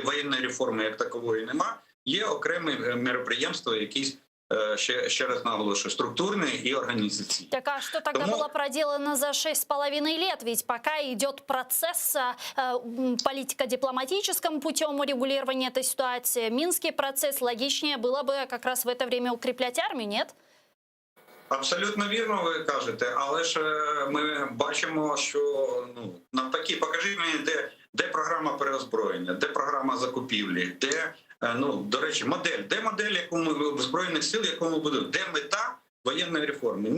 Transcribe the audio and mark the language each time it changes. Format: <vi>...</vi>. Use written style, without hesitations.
<uk>Воєнної реформи як такової нема. Є окремі мероприємства, якісь, ще раз наголошую,</uk> <ru>структурные и организационные. Так а что тогда было проделано за 6,5 лет? Ведь пока идет процесс политико-дипломатическим путем урегулирования этой ситуации, Минский процесс, логичнее было бы как раз в это время укреплять армию, нет?</ru> <uk>Абсолютно вірно ви кажете, але ж ми бачимо, що навпаки, покажіть мені, де програма переозброєння, де програма закупівлі, де, до речі, де модель, яку ми в Збройних сил, яку ми будемо, де мета воєнної реформи.</uk>